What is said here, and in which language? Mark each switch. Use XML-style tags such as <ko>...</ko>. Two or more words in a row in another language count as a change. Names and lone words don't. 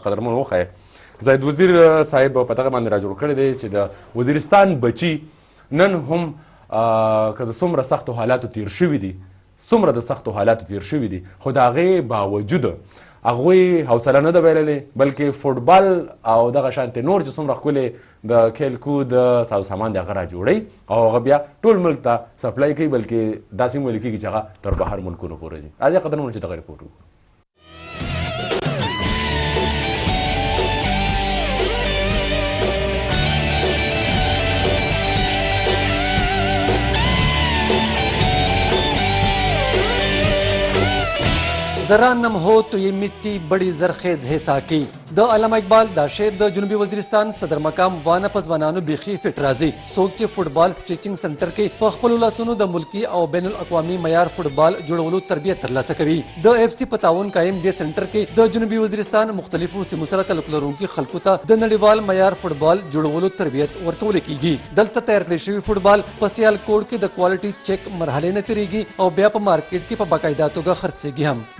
<ps>قدرمنو وښایه زاید وزیر صاحب په دغه باندې راجوړ کړی دی چې د وزیرستان بچي نن هم که د څومره سختو حالاتو تیر شوي دي څومره د سختو حالاتو تیر شوي دي خو د هغې باوجود هغوی حوصله نه ده بایللې بلکې فوټبال او دغه شانتې نور چې څومره ښکلې د کھیلکود ساز سامان دی هغه راجوړوي او هغه بیا ټول ملک ته سپلای کوي بلکې داسې هم ویل کېږي چې هغه تر بهر ملکونو پورې ځي راځئ قدرمنو چې دغه رپورټ وکړو</ps> <ur>ذرا نم ہو تو یہ مٹی بڑی زرخیز ہے ساکی د علامہ اقبال</ur> <ps>دا شعر د جنوبی وزیرستان صدر مقام وانه پزوانانو بیخي فټ راځي څوک چې فوټبال سټیچنګ سنټر کې په خپل لاسونو د ملکی او بین الاقوامي معیار فوټبال جوړولو تربیت ترلاسه کوي د اف سی پتاون قائم دی سنټر کې د جنوبی وزیرستان مختلفو سیمو سره تعلق لرونکي خلکو ته د نړیوال معیار فوټبال جوړولو تربیت ورکول کیږي دلته تیار کړی شوی فوټبال په سیال کوډ کې د کوالټي چیک مرحله نه تیریږي او بیا په مارکیټ کې په باقاعده توګه خرڅېږي هم</ps>